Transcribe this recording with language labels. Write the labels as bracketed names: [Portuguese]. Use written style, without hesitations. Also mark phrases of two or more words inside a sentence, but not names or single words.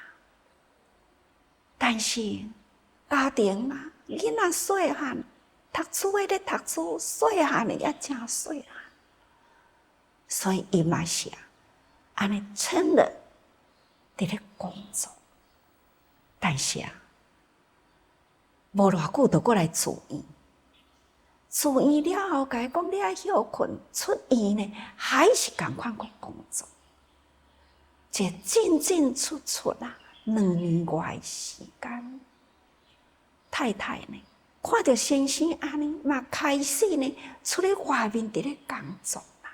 [Min Nan Chinese] 但是家庭啊，囡仔细汉，读书的咧读书，细汉的也真细汉，所以伊嘛是安尼撑了伫咧工作，但是无偌久就过来住院。住院了后，甲伊讲你爱休困，出院呢还是共款个工作，这进进出出2年外的时间。太太呢，看到先生安尼，嘛开始呢出去外面伫咧工作啦。